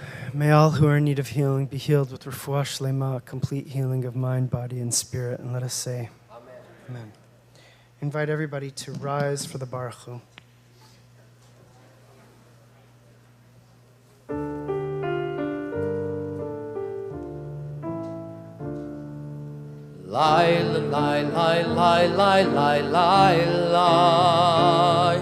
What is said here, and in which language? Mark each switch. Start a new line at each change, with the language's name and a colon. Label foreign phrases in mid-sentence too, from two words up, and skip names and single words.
English: May all who are in need of healing be healed with
Hebrew: refuah shlema,
English: complete healing of mind, body, and spirit. And let us say, Amen. Amen. Invite everybody to rise for the
Hebrew: Baruch Hu.
English: Lie, lie, lie, lie, lie, lie, lie, lie.